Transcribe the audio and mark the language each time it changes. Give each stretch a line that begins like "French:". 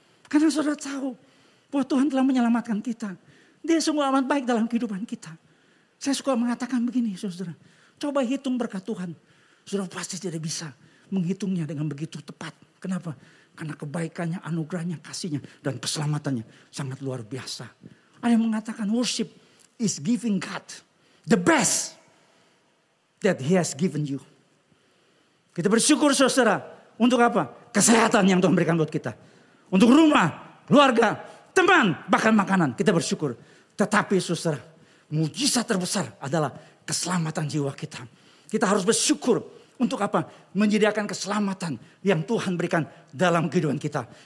Indonesian: Karena saudara tahu bahwa Tuhan telah menyelamatkan kita. Dia sungguh amat baik dalam kehidupan kita. Saya suka mengatakan begini saudara. Coba hitung berkat Tuhan. Saudara pasti tidak bisa menghitungnya dengan begitu tepat. Kenapa? Karena kebaikannya, anugerahnya, kasihnya, dan keselamatannya sangat luar biasa. Ada yang mengatakan
English: worship is giving God the best that He has given you.
Indonesian: Kita bersyukur saudara. Untuk apa? Kesehatan yang Tuhan berikan buat kita. Untuk rumah, keluarga, teman, bahkan makanan. Kita bersyukur. Tetapi saudara, mujizat terbesar adalah keselamatan jiwa kita. Kita harus bersyukur. Untuk apa? Menyediakan keselamatan yang Tuhan berikan dalam kehidupan kita.